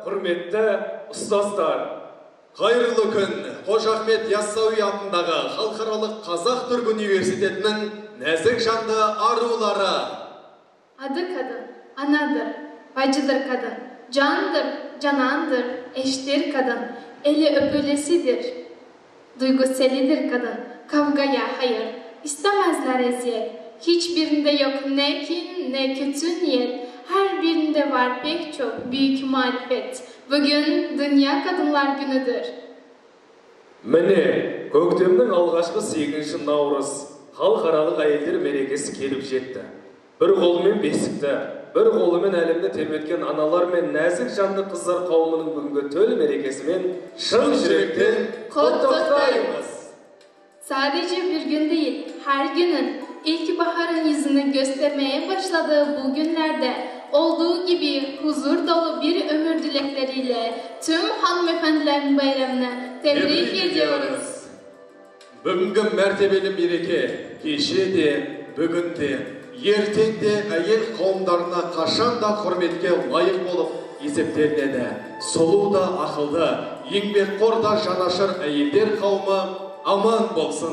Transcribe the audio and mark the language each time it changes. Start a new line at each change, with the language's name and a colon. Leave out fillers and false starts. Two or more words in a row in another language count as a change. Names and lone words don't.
Kazakh: Құрметті ұстаздар, қайырлы күн. Қожа Ахмет Яссауи атындағы Халықаралық Қазақ-Түрік университетінің нәзік жанды арулары.
Turkish: Adı kadın, anadır, bacıdır kadın, candır, canandır, eştir kadın, eli öpülesidir, duyguselidir kadın, kavgaya hayır, istemezler eziyet, hiçbirinde yok ne kin ne kötü niyet, her birinde var pek çok büyük marifet. Bugün Dünya Kadınlar Günüdür.
Kazakh: Mіне, көктемнің алғашқы 8 наурыз халықаралық әйелдер мерекесі келіп жетті. Bir қолымен бесікті, bir қолымен әлемді тербеткен аналар мен нәзік жанды қыздар қауымының бүгінгі төл мерекесімен шын жүректен құттықтаймыз.
Turkish: Sadece bir gün değil, her günün ilkbaharın yüzünü göstermeye başladığı bu günlerde olduğu gibi huzur dolu bir ömür dilekleriyle tüm hanımefendilerin bayramını tebrik ediyoruz.
Kazakh: Бүгінгі мәртебелі мереке кеше де, бүгін де, ертең де әйел қауымдарына қашан да құрметке лайық болып есептелінеді. Сұлу да ақылды, еңбекқор да жанашыр әйелдер қауымы аман болсын.